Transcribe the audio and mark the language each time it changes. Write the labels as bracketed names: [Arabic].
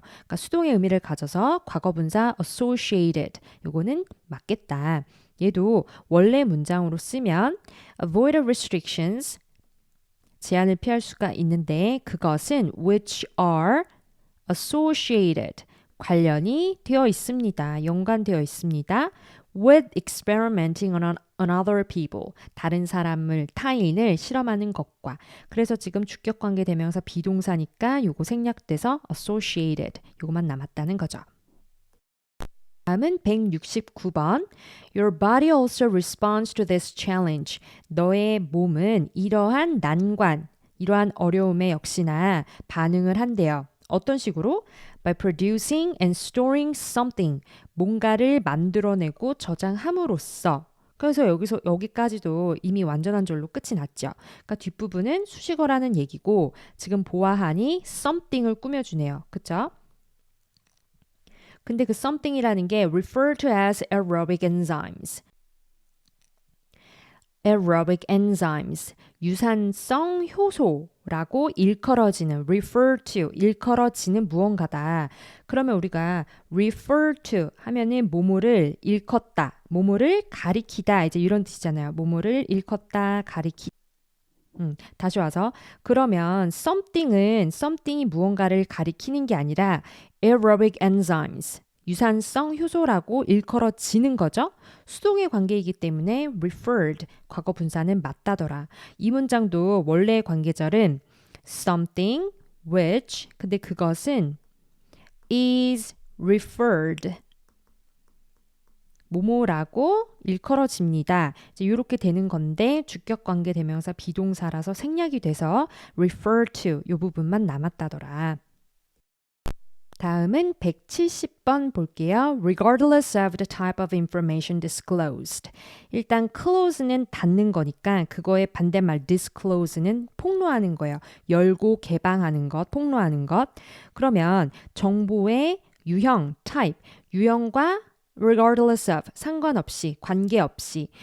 [Korean] 그러니까 수동의 의미를 가져서 과거분사 associated 요거는 맞겠다. 얘도 원래 문장으로 쓰면 [English] avoid restrictions [Korean] 제한을 피할 수가 있는데 그것은 [English] which are associated [Korean] 관련이 되어 있습니다. 연관되어 있습니다. [English] with experimenting on other people. [Korean] 다른 사람을, 타인을 실험하는 것과. 그래서 지금 주격관계 대명사 비동사니까 요거 생략돼서 associated. 요거만 남았다는 거죠. 다음은 169번. [English] Your body also responds to this challenge. [Korean] 너의 몸은 이러한 난관, 이러한 어려움에 역시나 반응을 한대요. 어떤 식으로? [English] By producing and storing something. [Korean] 뭔가를 만들어내고 저장함으로써. 그래서 여기까지도 이미 완전한 절로 끝이 났죠. 그러니까 뒷부분은 수식어라는 얘기고 지금 보아하니 something을 꾸며주네요. 그쵸? 근데 그 something이라는 게 [English] refer to as aerobic enzymes. [Korean] aerobic enzymes, 유산성 효소라고 일컬어지는 refer to, 일컬어지는 무언가다. 그러면 우리가 refer to 하면은 뭐뭐를 일컫다, 뭐뭐를 가리키다 이제 이런 뜻이잖아요. 뭐뭐를 일컫다, 가리키다. 다시 와서 그러면 something이 무언가를 가리키는 게 아니라 aerobic enzymes, 유산성 효소라고 일컬어지는 거죠. 수동의 관계이기 때문에 referred, 과거 분사는 맞다더라. 이 문장도 원래의 관계절은 something which, 근데 그것은 is referred, 뭐뭐라고 일컬어집니다. 이제 이렇게 되는 건데 주격 관계 대명사 비동사라서 생략이 돼서 refer to 이 부분만 남았다더라. 다음은 170번 볼게요. [English] Regardless of the type of information disclosed. [Korean] 일단 close는 닫는 거니까 그거의 반대말 disclose는 폭로하는 거예요. 열고 개방하는 것, 폭로하는 것. 그러면 정보의 유형, type, 유형과 regardless of, 상관없이, 관계없이.